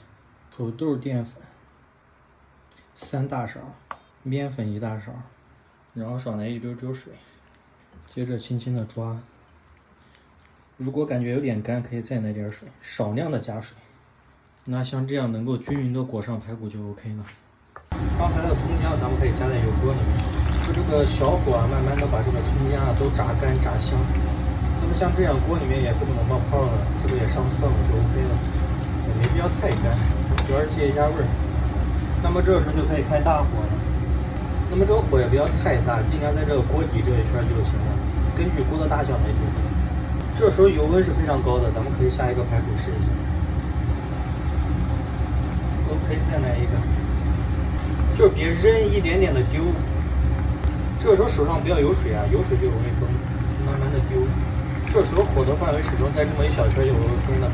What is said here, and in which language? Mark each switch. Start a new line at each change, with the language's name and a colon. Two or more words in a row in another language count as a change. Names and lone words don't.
Chinese: 土豆澱粉3大勺，麵粉1大勺，然後少來一丢丢水，接着輕輕的抓。如果感覺有點乾，可以再來點水，少量的加水。那像這樣能夠均勻的裹上排骨就 OK 了。剛才的蔥薑咱們可以加在油鍋裡面，就這個小火慢慢的把这個蔥薑都炸乾炸香。那麼像這樣鍋裡面也不怎麼冒泡了，这個也上色了就 OK 了，也没必要太干，主要是借一下味兒。那麼這時候就可以開大火了。那麼這個火也不要太大，盡量在這個鍋底這一圈就行了，根据鍋的大小來決定。這時候油溫是非常高的，咱們可以下一個排骨試一下。OK， 再來一個，就是別扔，一點點的丟。這時候手上不要有水啊，有水就容易崩，慢慢的丟。這時候火的範圍始終在這麼一小圈就 OK 了。